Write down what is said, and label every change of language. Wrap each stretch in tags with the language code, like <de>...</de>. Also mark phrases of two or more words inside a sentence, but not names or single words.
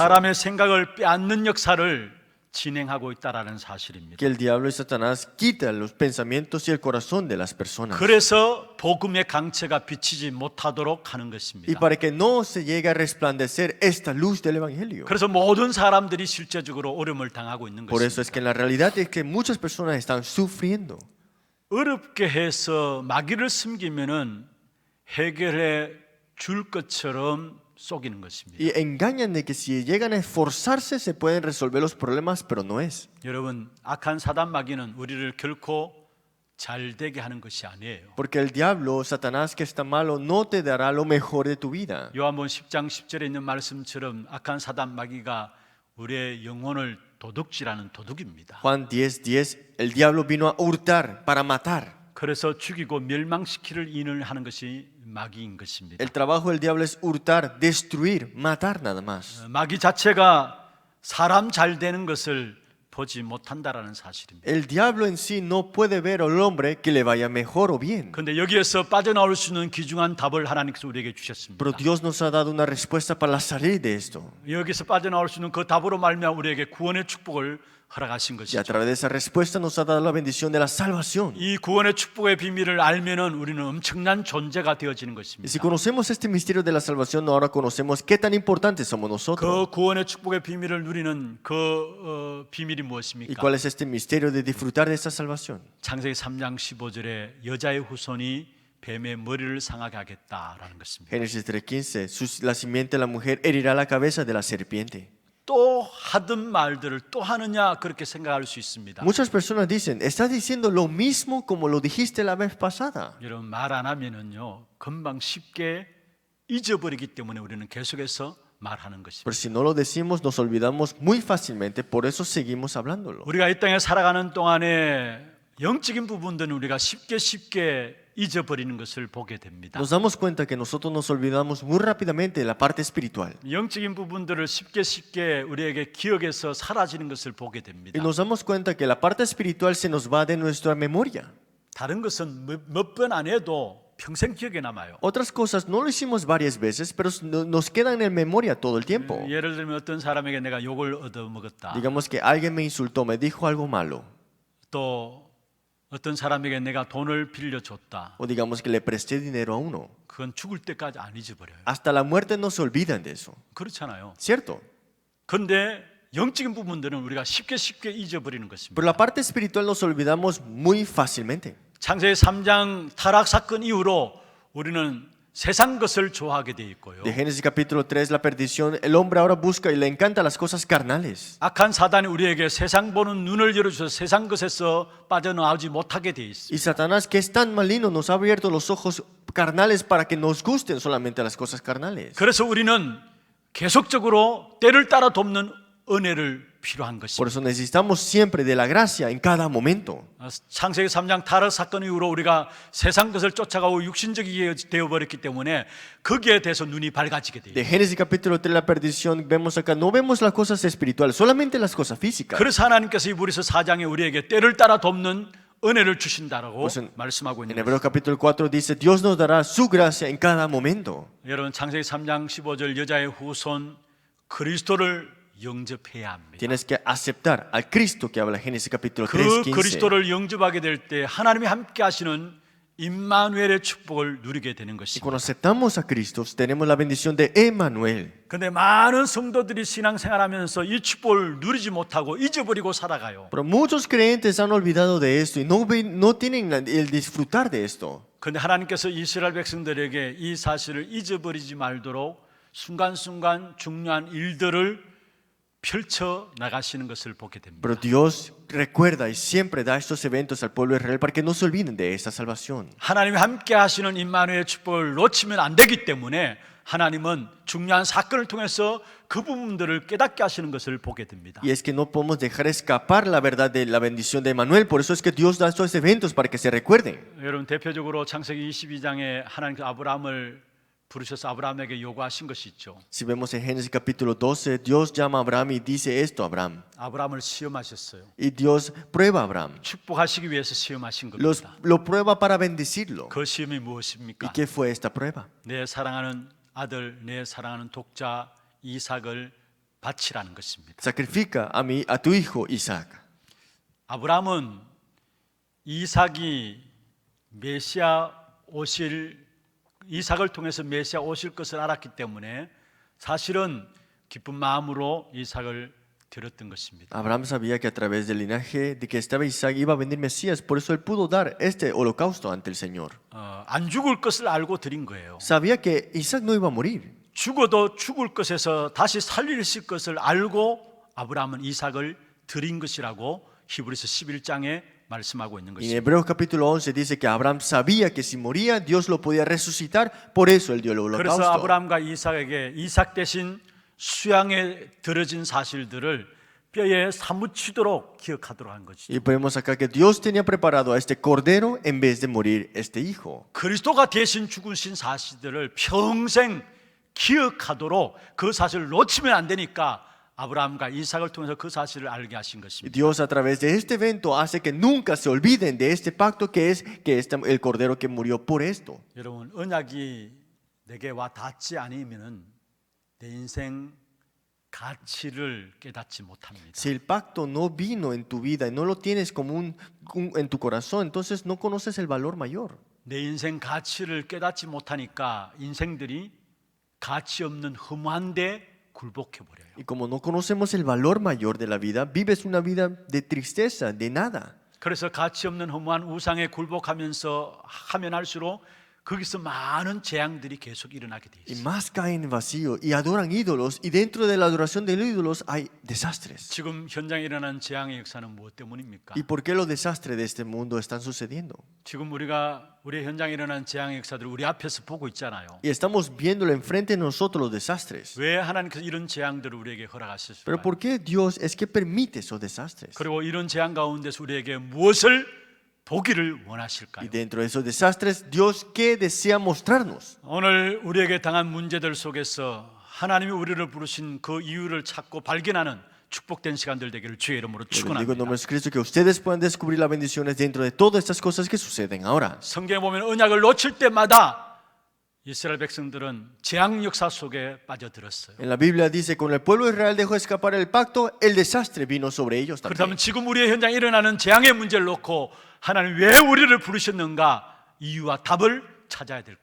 <ko>사람의 생각을 빼앗는 역사를 진행하고 있다라는 사실입니다.</ko> <es>Que el diablo y Satanás quitan los pensamientos y el corazón de las personas.</es> <ko>그래서 복음의 강체가 비치지 못하도록 하는</ko> <es>Y</es> <ko>것입니다.</ko> <es>para que no se llegue a resplandecer esta luz del evangelio.</es> <ko>그래서 모든 사람들이 실제적으로 어려움을 당하고 있는</ko> <es>Por eso</es> <ko>것입니다.</ko> <es>es que en la realidad es que muchas personas están sufriendo.</es> <ko>어렵게 해서 마귀를 숨기면은 해결해 줄 것처럼 속이는 것입니다.</ko> <es>Y engañan de que si llegan a esforzarse se pueden resolver los problemas, pero no es.</es> <ko>여러분, 악한 사단 마귀는 우리를 결코 잘 되게 하는 것이 아니에요.</ko> <es>Porque el diablo, Satanás que está malo, no te dará lo mejor de tu vida.</es> <ko>요한복음 10장 10절에 있는 말씀처럼 악한 사단 마귀가 우리의 영혼을 도둑질하는 도둑입니다.</ko> <es>Juan 10:10, el diablo vino a hurtar, para matar.</es> <ko>그래서 죽이고 멸망시키를 인을 하는 것이 마귀인 것입니다.</ko> <es>El trabajo del diablo es hurtar, destruir, matar nada más.</es> <ko>마귀 자체가 사람 잘 되는 것을 보지 못한다라는 사실입니다.</ko> <es>El diablo en sí no puede ver al hombre que le vaya mejor o bien.</es> <ko>그런데 여기에서 빠져나올 수 있는 귀중한 답을 하나님께서 우리에게 주셨습니다.</ko> <es>Pero Dios nos ha dado una respuesta para salir de esto.</es> <ko>여기서 빠져나올 수 있는 그 답으로 말미암아 우리에게 구원의 축복을 허락하신</ko> <es>Y a</es> <ko>것이죠.</ko> <es>través de esa respuesta nos ha dado la bendición de la salvación.</es> <ko>이 구원의 축복의 비밀을 알면은 우리는 엄청난 존재가 되어지는</ko> <es>Y si</es> <ko>것입니다.</ko> <es>conocemos este misterio de la salvación, ahora conocemos qué tan importantes somos nosotros.</es> <ko>그 구원의 축복의 비밀을 누리는 비밀이</ko> <es>¿Y</es> <ko>무엇입니까?</ko> <es>cuál es este misterio de disfrutar de esta salvación?</es> <ko>창세기 3장 15절에 여자의 후손이 뱀의 머리를 상하게 하겠다라는 것입니다.</ko> <es>Génesis 3:15, la simiente de la mujer herirá la cabeza de la serpiente.</es> <ko>또 하던 말들을 또 하느냐 그렇게 생각할 수 있습니다.</ko> <es>Muchas personas dicen, estás diciendo lo mismo como lo dijiste la vez pasada.</es> <ko>여러분 말 안 하면은요 금방 쉽게 잊어버리기 때문에 우리는 계속해서 말하는</ko> <es>Pero</es> <ko>것입니다.</ko> <es>si no lo decimos, nos olvidamos muy fácilmente, por eso seguimos hablándolo.</es> <ko>우리가 이 땅에 살아가는 동안에 영적인 부분들은 우리가 쉽게 잊어버리는 것을 보게 됩니다.</ko> <es>Nos damos cuenta que nosotros nos olvidamos muy rápidamente de la parte espiritual.</es> <ko>영적인 부분들을 쉽게 우리에게 기억에서 사라지는 것을 보게 됩니다.</ko> <es>Y nos damos cuenta que la parte espiritual se nos va de nuestra memoria.</es> <ko>다른 것은 몇 번 안 해도 평생 기억에 남아요.</ko> <es>Otras cosas no lo hicimos varias veces, pero nos quedan en memoria todo el tiempo.</es> <ko>예를 들면 어떤 사람에게 내가 욕을 얻어먹었다.</ko> <es>Digamos que alguien me insultó, me dijo algo malo.</es> <ko>또 어떤 사람에게 내가 돈을 빌려줬다.</ko> <es>O digamos que le presté dinero a uno.</es> <ko>그건 죽을 때까지 안 잊어버려요.</ko> <es>Hasta la muerte no se olvidan de eso.</es> <ko>그렇잖아요.</ko> <es>¿Cierto?</es> <ko>그런데 영적인 부분들은 우리가 쉽게 잊어버리는 것입니다.</ko> <es>Pero la parte espiritual nos olvidamos muy fácilmente.</es> <ko>창세기 3장 타락 사건 이후로 우리는 세상 것을 좋아하게 돼 있고요.</ko> <es>De Génesis capítulo 3, la perdición, el hombre ahora busca y le encanta las cosas carnales.</es> <ko>악한 사단이 우리에게 세상 보는 눈을 열어줘서 세상 것에서 빠져나오지 못하게 돼 있습니다.</ko> <es>Y Satanás, que es tan maligno, nos ha abierto los ojos carnales para que nos gusten solamente las cosas carnales.</es> <ko>그래서 우리는 계속적으로 때를 따라 돕는 은혜를 필요한</ko> <es>Por</es> <ko>것입니다.</ko> <es>eso necesitamos siempre de la gracia en cada momento.</es> <ko>창세기 3장 타락 사건 이후로 우리가 세상 것을 쫓아가고 육신적이게 되어버렸기 때문에 거기에 대해서 눈이 밝아지게 돼요.</ko> <es>De Génesis capítulo 3, la perdición, vemos acá, no vemos las cosas espirituales, solamente las cosas físicas.</es> <ko>그래서 하나님께서 이브리서 4장에 우리에게 때를 따라 돕는 은혜를 주신다라고</ko> <es>Pues</es> <ko>말씀하고</ko> <es>En</es> <ko>있는</ko> <es>Hebreos</es> <ko>거예요.</ko> <es>capítulo 4 dice, Dios nos dará su gracia en cada momento.</es> <ko>여러분 창세기 3장 15절 여자의 후손 그리스도를 영접해야 합니다.</ko> <es>Tienes que aceptar al Cristo que habla Génesis capítulo 3,</es> <ko>그</ko> <es>15.</es> <ko>그리스도를 영접하게 될 때 하나님이 함께 하시는 임마누엘의 축복을 누리게 되는</ko> <es>Y</es> <ko>것입니다.</ko> <es>cuando aceptamos a Cristo, tenemos la bendición de Emmanuel.</es> <ko>그런데 많은 성도들이 신앙생활하면서 이 축복을 누리지 못하고 잊어버리고 살아가요.</ko> <es>Pero muchos creyentes han olvidado de esto y no tienen el disfrutar de esto.</es> <ko>그런데 하나님께서 이스라엘 백성들에게 이 사실을 잊어버리지 말도록 순간순간 중요한 일들을 펼쳐 나가시는 것을 보게 됩니다.</ko> <es>Pero Dios recuerda y siempre da estos eventos al pueblo de Israel para que no se olviden de esta salvación.</es> <ko>하나님이 함께 하시는 임마누엘의 축복을 놓치면 안 되기 때문에 하나님은 중요한 사건을 통해서 그 부분들을 깨닫게 하시는 것을 보게 됩니다.</ko> <es>Y es que no podemos dejar escapar la verdad de la bendición de Emmanuel. Por eso es que Dios da estos eventos para que se recuerden.</es> <ko>여러분 대표적으로 창세기 22장에 하나님께서 아브라함을 부르셔서 아브라함에게 요구하신 것이 있죠.</ko> <es>Si vemos en Génesis capítulo 12, Dios llama a Abraham y dice esto a Abraham.</es> <ko>아브라함을 시험하셨어요.</ko> <es>Y Dios prueba a Abraham.</es> <ko>축복하시기 위해서 시험하신</ko> <es>Lo prueba para bendecirlo.</es> <ko>그 시험이</ko> <es>¿Y</es> <ko>무엇입니까?</ko> <es>qué fue esta prueba?</es> <ko>내 사랑하는 아들, 내 사랑하는 독자 이삭을 바치라는 것입니다.</ko> <es>Sacrifica a tu hijo Isaac.</es> <ko>아브라함은 이삭이 메시아 오실 이삭을 통해서 메시아 오실 것을 알았기 때문에 사실은 기쁜 마음으로 이삭을 드렸던 것입니다.</ko> <es>Abraham sabía que a través del linaje de que estaba Isaac iba a venir Mesías, por eso él pudo dar este holocausto ante el Señor.</es> <ko>안 죽을 것을 알고 드린 거예요.</ko> <es>Sabía que Isaac no iba a morir.</es> <ko>죽어도 죽을 것에서 다시 살리실 것을 알고 아브라함은 이삭을 드린 것이라고 히브리서 11장에 말씀하고 있는</ko> <es>Y en</es> <ko>것입니다.</ko> <es>Hebreos capítulo 11 dice que Abraham sabía que si moría Dios lo podía resucitar, por eso él dio el</es> <ko>그래서</ko> <es>holocausto.</es> <ko>아브라함과 이삭에게 이삭 대신 수양에 들어진 사실들을 뼈에 사무치도록 기억하도록 한 것이죠.</ko> <es>Y vemos acá que Dios tenía preparado a este cordero en vez de morir este hijo.</es> <ko>그리스도가 대신 죽으신 사실들을 평생 기억하도록 그 사실을 놓치면 안 되니까 아브라함과 이삭을 통해서 그 사실을 알게 하신</ko> <es>Y</es> <ko>것입니다.</ko> <es>Dios a través de este evento hace que nunca se olviden de este pacto que es el cordero que murió por esto.</es> <ko>여러분 언약이 내게 와 닿지 않으면은 내 인생 가치를 깨닫지 못합니다.</ko> <es>Si el pacto no vino en tu vida y no lo tienes como en tu corazón, entonces no conoces el valor mayor.</es> <ko>내 인생 가치를 깨닫지 못하니까 인생들이 가치 없는 허무한 데 굴복해 버려요.</ko> <es>Y como no conocemos el valor mayor de la vida, vives una vida de tristeza, de nada.</es> <ko>그래서 가치 없는 허무한 우상에 굴복하면서 하면 할수록 거기서 많은 재앙들이 계속 일어나게 돼</ko> <es>Y</es> <ko>있어요.</ko> <es>más caen en vacío y adoran ídolos, y dentro de la adoración de los ídolos hay desastres.</es> <ko>지금 현장에 일어나는 재앙의 역사는 무엇 때문입니까?</ko> <es>¿Y por qué los desastres de este mundo están sucediendo?</es> <ko>지금 우리가 우리 현장에 일어나는 재앙의 역사들을 우리 앞에서 보고 있잖아요.</ko> <es>Y estamos viéndolo enfrente de nosotros los desastres.</es> <ko>왜 하나님께서 이런 재앙들을 우리에게</ko> <es>Pero</es> <ko>허락하셨을까요?</ko> <es>¿por qué Dios es que permite esos desastres?</es> <ko>그리고 이런 재앙 가운데서 우리에게 무엇을 보기를</ko> <es>Y</es> <ko>원하실까요?</ko> <es>dentro de esos desastres, Dios, ¿qué desea mostrarnos?</es> <ko>오늘 우리에게 당한 문제들 속에서 하나님이 우리를 부르신 그 이유를 찾고 발견하는 축복된 시간들 되기를 주의 이름으로</ko> <es>Yo les digo en nombre</es> <ko>축원합니다.</ko> <es>de Cristo que ustedes puedan descubrir las bendiciones dentro de todas estas cosas que suceden ahora.</es> <ko>성경에 보면 언약을 놓칠 때마다 이스라엘 백성들은 재앙 역사 속에 빠져들었어요.</ko> <es>En la Biblia dice, cuando el pueblo de Israel dejó escapar el pacto, el desastre vino sobre ellos también.</es> <ko>그렇다면 지금 우리의 현장에 일어나는 재앙의 문제를 놓고 하나님 왜 우리를 부르셨는가 이유와 답을 찾아야 될</ko>